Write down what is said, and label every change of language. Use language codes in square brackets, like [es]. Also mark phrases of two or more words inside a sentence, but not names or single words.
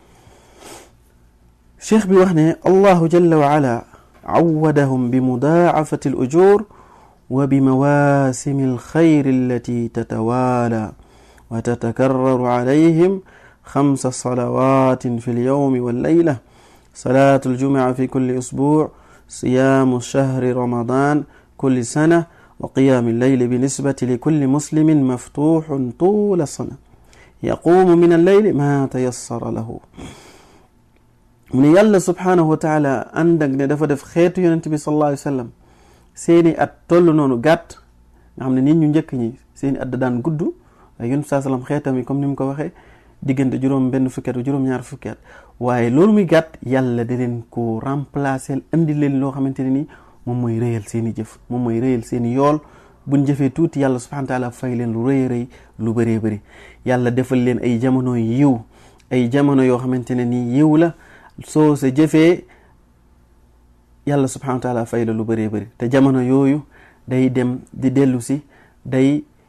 [wo] cheikh bi wax ne [ar] الله جل وعلا عوضهم بمضاعفة الأجور وبمواسم الخير التي تتوالى وتتكرر عليهم 5 صلوات في اليوم والليلة صلاة الجمعة في كل أسبوع' صيام شهر رمضان كل سنة وقيام الليل بالنسبة لكل مسلم مفتوح طول السنة يقوم من الليل ما تيسر له [wo] mu ne yàlla [ar] سبحانه وتعالى [wo] ànd ak ne dafa def xeetu yonent bi [ar] صلى الله عليه وسلم [wo] seeni at toll noonu gàtt nga xam ne nit ñu njëkk ñi seeni at da daan gudd waaye yonent saa sallam xeetam yi comme ni mu ko waxee diggante juróom benn fukki at juróom ñaar fukki at waaye loolu muy gàtt yàlla da leen ko remplacer indi leen loo xamante ne nii moom mooy rëyal seeni jëf moom mooy rëyal seeni yool buñ jëfee tuuti yàlla [ar] سبحانه وتعالى [wo] fay leen lu rëy rëy lu bëree bëri yàlla defal leen ay jamono yiw ay jamono yoo xamante ne nii yiw la soo sa jëfee yàlla [ar] سبحانه وتعالى [wo] fay la lu bëree bëri te jamono yooyu day dem di dellu si day